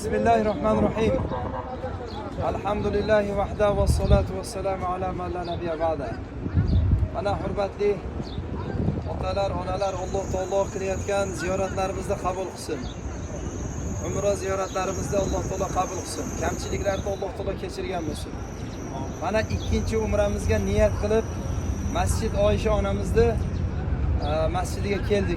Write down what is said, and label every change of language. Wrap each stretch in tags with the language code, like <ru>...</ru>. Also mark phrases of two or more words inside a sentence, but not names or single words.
<ar>بسم الله الرحمن الرحيم. الحمد لله وحده والصلاة والسلام على من لا نبي بعده.</ar> <uz>Mana hurmatli otalar, onalar, Alloh taolo qilayotgan ziyoratlarimizni qabul qilsin. Umra ziyoratlarimizda Alloh taolo qabul qilsin. Kamchiliklarni Alloh taolo kechirgan bo'lsin. Mana ikkinchi umramizga niyat qilib Masjid Oysha onamizni masjidiga keldik.</uz>